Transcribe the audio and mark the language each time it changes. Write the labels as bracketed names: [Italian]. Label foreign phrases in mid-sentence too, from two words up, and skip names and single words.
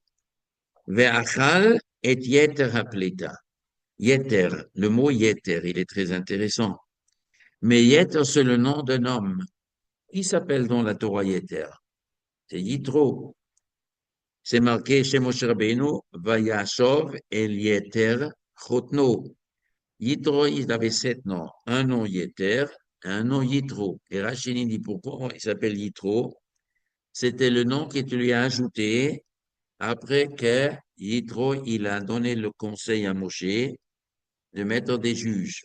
[Hebrew] ואכל את יתר הפליטה. [French] Yeter, le mot yeter, il est très intéressant. Mais yeter, c'est le nom d'un homme. Qui s'appelle dans la Torah yeter? C'est Yitro. C'est marqué chez Moshe Rabbeinu, [Hebrew] וישב אל יתר חתנו. [French] Yitro, il avait 7 noms. Un nom Yeter, un nom Yitro. Et Rachid dit pourquoi il s'appelle Yitro. C'était le nom qu'il lui a ajouté après que Yitro, il a donné le conseil à Moshe de mettre des juges.